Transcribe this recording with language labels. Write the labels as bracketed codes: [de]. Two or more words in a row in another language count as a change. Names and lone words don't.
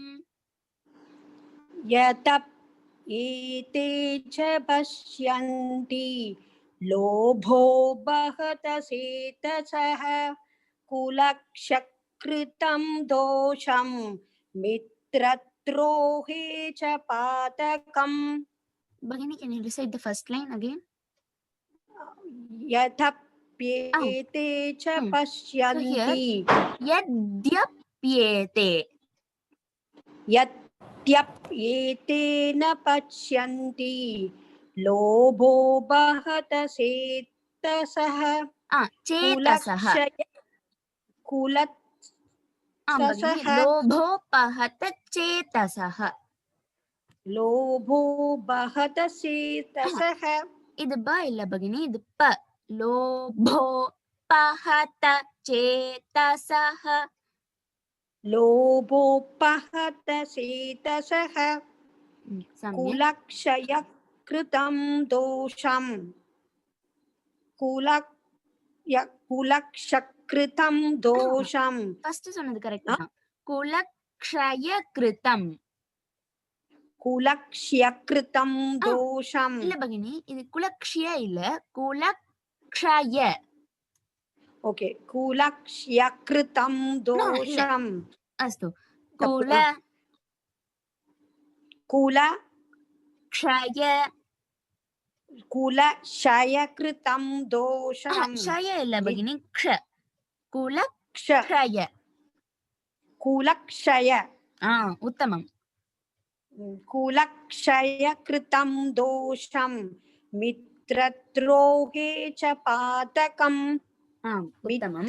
[sa] यद्यप्येते च पश्यन्ति लोभोपहत चेतसः कुलक्षयकृतं दोषम् मित्रद्रोहे च पातकम् [en] Bhagini, can you recite the first line again? [sa] यद्यप्येते च पश्यन्ति यद्यप्येते यद्यप्येते न पश्यन्ति लोभोपहत चेतसः भगिनी लोभोपहत चेतसः लोभोपहतचेतसः [kn] ಇದು ಬ ಇಲ್ಲ ಭಗಿನಿ ಇದು ಪ [sa] ಲೋಭೋಪಹತ ಚೇತಸಃ लोभोपहतचेतसः सम्यक् कुलक्षयकृतं दोषं कुलक्षकृतं दोषं [ta] ಫಸ್ಟ್ சொன்னது கரெக்ட் தான் ಕುಲಕ್ಷಯಕೃತಂ [sa] कुलक्ष्यकृतं दोषं [kn] ಇಲ್ಲ ಭಗಿನಿ ಇದು ಕುಲಕ್ಷಯ ಇಲ್ಲ ಕುಲಕ್ಷಯ [sa] ओके कुलक्ष्यकृतं दोषं अस्तु कुल क्षय कुलक्षयकृतं दोषं [kn] क्षय ಇಲ್ಲ ಭಗಿನಿ ಕ್ಷ [sa] क्ष ಕುಲಕ್ಷಯ कुलक्षय उत्तमम् कुलक्षयकृतं दोषं मित्रद्रोहे च पातकम् उत्तमम्